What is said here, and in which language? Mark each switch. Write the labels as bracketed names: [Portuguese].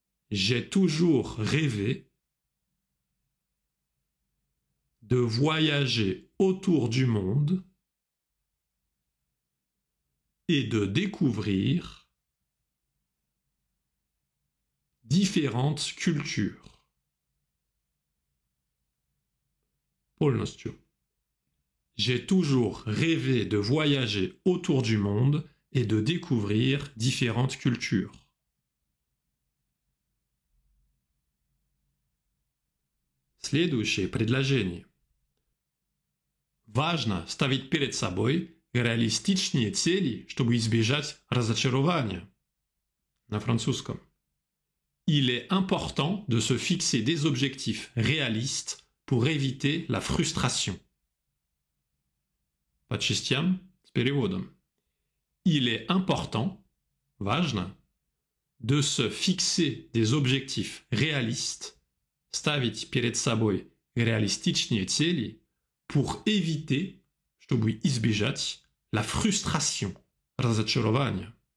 [French] J'ai toujours rêvé de voyager autour du monde et de découvrir différentes cultures. [Russian] Полностью. [French] J'ai toujours rêvé de voyager autour du monde et de découvrir différentes cultures. [Russian] Следующее предложение. Важно ставить перед собой реалистичные цели, чтобы избежать разочарования. На французском. [French] Il est important de se fixer des objectifs réalistes pour éviter la frustration. [Russian] По частям с переводом. [French] Il est important, [Russian] важно, [French] de se fixer des objectifs réalistes, [Russian] ставить перед собой реалистичные цели, [French] pour éviter, [Russian] чтобы избежать, [French] la frustration, [Russian] разочарование.